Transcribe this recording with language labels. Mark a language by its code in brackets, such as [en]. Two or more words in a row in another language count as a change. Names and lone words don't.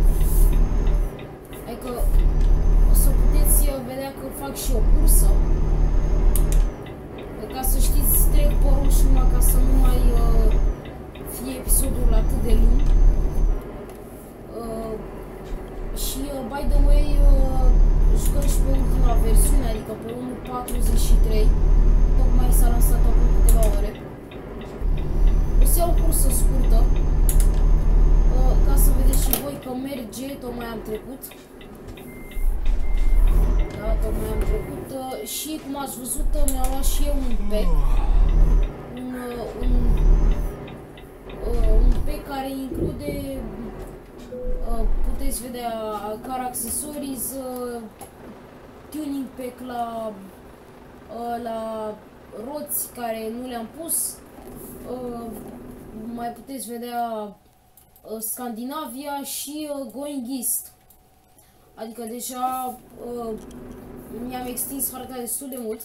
[ro] Adică o să puteți vedea că fac și o cursă. Ca să știți, trec pe roșu numai ca să nu mai fie episodul atât de lung. Și [en] by the way, [ro] jucăm și pe ultima versiune, adică pe 1.43. Tocmai s-a lansat acum câteva ore. O să iau o cursă scurtă, ca să vedeți și voi că merge, tocmai am trecut. Da, tocmai am trecut. Și cum ați văzut, mi-am luat și eu un pack. Un pack care include, puteți vedea, [en] car accessories, tuning pack [ro] la roți care nu le-am pus. Mai puteți vedea Scandinavia și Going East. Adică deja mi-am extins harta destul de mult.